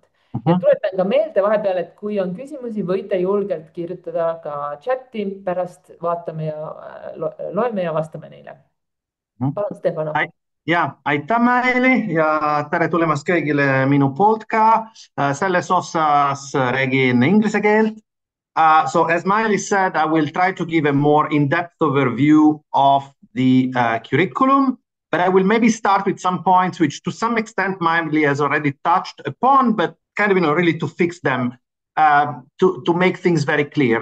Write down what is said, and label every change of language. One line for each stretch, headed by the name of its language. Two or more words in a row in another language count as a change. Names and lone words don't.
Estonian: Ja tuletan ka meelde vahepeal, et kui on küsimusi, võite julgelt kirjutada ka chati, pärast vaatame ja loeme ja vastame neile. Palun, Stefano. Ja, aitäh Maili ja tere tulemast kõigile minu poolt ka. Selles osas räägin inglise keelt.
English: So as Maili said, I will try to give a more in-depth overview of the curriculum, but I will maybe start with some points which to some extent Maili has already touched upon, but kind of, really to fix them, to make things very clear.